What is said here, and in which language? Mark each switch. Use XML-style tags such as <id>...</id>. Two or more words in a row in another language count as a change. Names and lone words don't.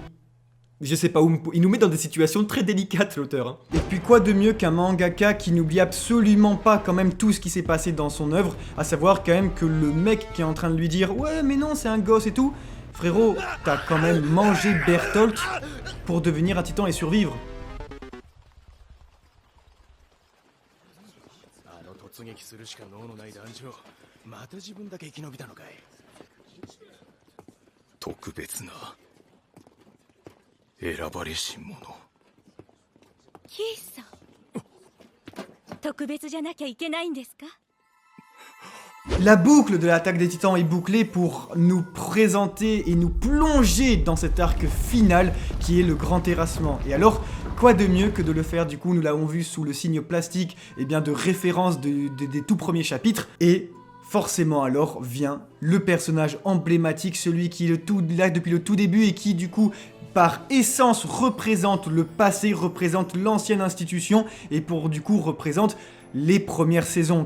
<fr>Je sais pas où, il nous met dans des situations très délicates, l'auteur. Hein. Et puis quoi de mieux qu'un mangaka qui n'oublie absolument pas quand même tout ce qui s'est passé dans son œuvre, à savoir quand même que le mec qui est en train de lui dire « Ouais, mais non, c'est un gosse et tout », frérot, t'as quand même mangé Bertolt pour devenir un titan et survivre.</fr> <ja>突撃するしか能のない団長、また自分だけ生き延びたのかい。特別な選ばれし者。キースさん、特別じゃなきゃいけないんですか？</ja> <fr>La boucle de l'attaque des titans est bouclée pour nous présenter et nous plonger dans cet arc final qui est le grand terrassement. Et alors, quoi de mieux que de le faire, du coup, nous l'avons vu sous le signe plastique, et bien de référence des tout premiers chapitres, et forcément alors vient le personnage emblématique, celui qui est là depuis le tout début et qui du coup par essence représente le passé, représente l'ancienne institution et pour du coup représente les premières saisons.</fr>